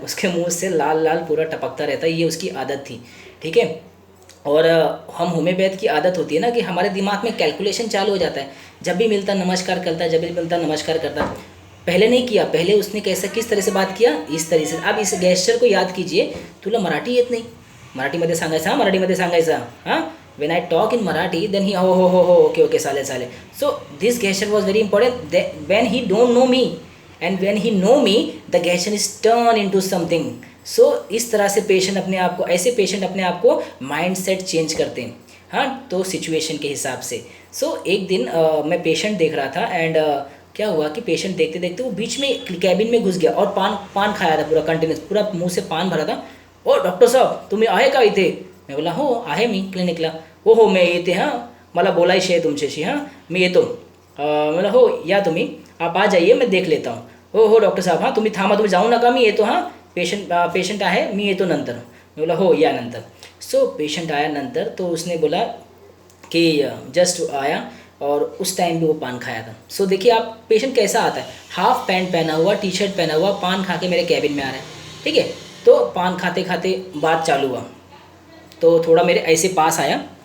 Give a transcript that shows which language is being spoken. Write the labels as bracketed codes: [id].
[hi] उसके मुंह से लाल लाल पूरा टपकता रहता है. ये उसकी आदत थी. ठीक है. और हम होम्योपैथ की आदत होती है ना कि हमारे दिमाग में कैलकुलेशन चालू हो जाता है. जब भी मिलता नमस्कार करता, जब भी मिलता नमस्कार करता. पहले नहीं किया, पहले उसने कैसे किस तरह से बात किया, इस तरह से. अब इस गेस्चर को याद कीजिए. [mr] तुला मराठी येत नाही, मराठीमध्ये सांगायचं. हां, मराठीमध्ये सांगायचं. [en] हां, when I talk in Marathi, then he हो okay चालेल. So this gesture was very important when he don't know me, and when he know me, the gesture is turn into something. [hi] इस तरह से पेशेंट अपने आप को, ऐसे patient अपने आप को माइंड सेट चेंज करते हैं. हाँ, तो सिचुएशन के हिसाब से. एक दिन मैं पेशेंट देख रहा था एंड क्या हुआ कि पेशेंट देखते देखते वो बीच में कैबिन में घुस गया और पान खाया था पूरा कंटिन्यूस, पूरा मुंह से पान भरा था. [mr] ओ डॉक्टर साहब, तुम्ही आहे का इथे. [hi] मैं बोला [mr] हो आहे मी क्लिनिकला. हो मैं येते. हां, मला बोलायचे आहे तुमच्याशी. हां, मी येतो. मला हो या तुम्ही, [hi] आप आ जाइए, मैं देख लेता हूँ. [mr] हो डॉक्टर साहब, हां तुम्ही थांबा, तुम्ही जाऊ नका, मी येतो. हां, पेशंट आहे, मी येतो नंतर. [hi] मैं बोला हो या नंतर. पेशंट आया नंतर, तो उसने बोला कि जस्ट आया और उस टाइम भी वो पान खाया था. देखिए आप, पेशेंट कैसा आता है, हाफ पैंट पहना हुआ, टी शर्ट पहना हुआ, पान खा के मेरे कैबिन में आ रहा है. ठीक है. तो पान खाते खाते बात चालू हुआ. तो थोड़ा मेरे ऐसे पास आया.